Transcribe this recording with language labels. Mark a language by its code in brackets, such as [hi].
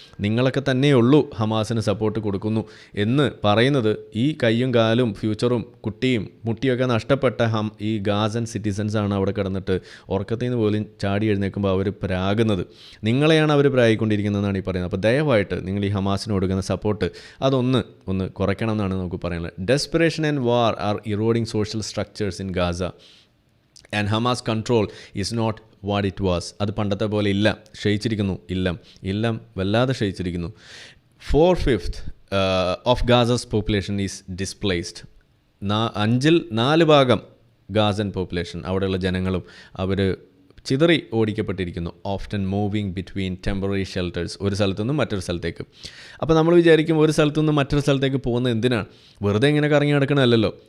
[ml] നിങ്ങളൊക്കെ തന്നെയുള്ളൂ ഹമാസിന് സപ്പോർട്ട് കൊടുക്കുന്നു എന്ന് പറയുന്നത് ഈ കയ്യും കാലും ഫ്യൂച്ചറും കുട്ടിയും മുട്ടിയൊക്കെ നഷ്ടപ്പെട്ട ഈ ഗാസൻ സിറ്റിസൻസാണ് അവിടെ കിടന്നിട്ട് ഉറക്കത്തിൽ നിന്ന് പോലും ചാടി എഴുന്നേൽക്കുമ്പോൾ അവർ പ്രാകുന്നത്. നിങ്ങളെയാണ് അവർ പ്രായിക്കൊണ്ടിരിക്കുന്നതെന്നാണ് ഈ പറയുന്നത്. അപ്പോൾ ദയവായിട്ട് നിങ്ങൾ ഈ ഹമാസിന് കൊടുക്കുന്ന സപ്പോർട്ട് അതൊന്ന് കുറയ്ക്കണം എന്നാണ് നമുക്ക് പറയാനുള്ളത്. [en] Desperation and war are eroding social structures in Gaza and Hamas control is not what it was. [ml] അത് പണ്ടത്തെ പോലെ ഇല്ല, ക്ഷയിച്ചിരിക്കുന്നു. ഇല്ലം വല്ലാതെ ക്ഷയിച്ചിരിക്കുന്നു. [en] 4/5 of Gaza's population is displaced. [ml] 4 ഭാഗം ഗാസൻ പോപ്പുലേഷൻ, അവിടെയുള്ള ജനങ്ങളും അവർ ചിതറി ഓടിക്കപ്പെട്ടിരിക്കുന്നു. [en] often moving between temporary shelters, [ml] ഒരു സ്ഥലത്തു നിന്നും മറ്റൊരു സ്ഥലത്തേക്ക്. അപ്പോൾ നമ്മൾ വിചാരിക്കും ഒരു സ്ഥലത്തു നിന്നും മറ്റൊരു സ്ഥലത്തേക്ക് പോകുന്നത് എന്തിനാണ്? വെറുതെ ഇങ്ങനെ കറങ്ങി നടക്കണമല്ലോ.